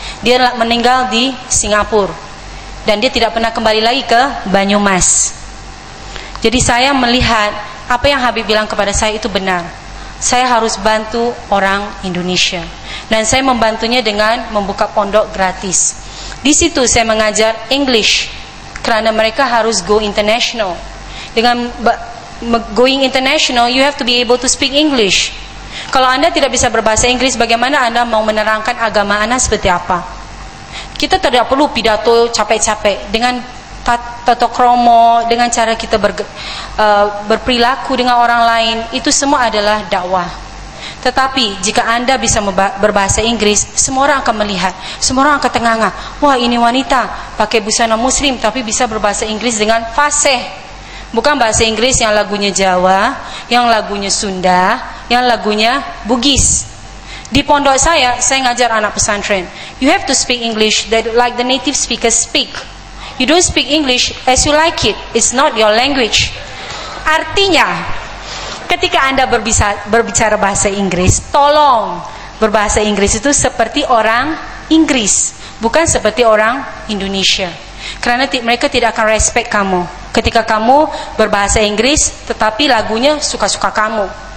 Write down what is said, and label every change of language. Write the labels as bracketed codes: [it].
[id] Dia meninggal di Singapura. Dan dia tidak pernah kembali lagi ke Banyumas. Jadi saya melihat apa yang Habib bilang kepada saya itu benar. Saya harus bantu orang Indonesia. Dan saya membantunya dengan membuka pondok gratis. Di situ saya mengajar English. Kerana mereka harus [en] go international. [id] Dengan [en] going international, you have to be able to speak English. [id] Kalau Anda tidak bisa berbahasa Inggris, bagaimana Anda mau menerangkan agama Anda seperti apa? Kita tidak perlu pidato capek-capek. Dengan tata kromo, dengan cara kita berperilaku dengan orang lain, itu semua adalah dakwah. Tetapi jika Anda bisa berbahasa Inggris, semua orang akan melihat, semua orang akan ternganga. Wah, ini wanita pakai busana muslim tapi bisa berbahasa Inggris dengan fasih. Bukan bahasa Inggris yang lagunya Jawa, yang lagunya Sunda, yang lagunya Bugis. Di pondok saya ngajar anak pesantren. [en] You have to speak English like the native speakers speak. You don't speak English as you like it. It's not your language. [id] Artinya, ketika Anda berbicara bahasa Inggris, tolong berbahasa Inggris itu seperti orang Inggris, bukan seperti orang Indonesia. Karena mereka tidak akan respect kamu ketika kamu berbahasa Inggris tetapi lagunya suka-suka kamu.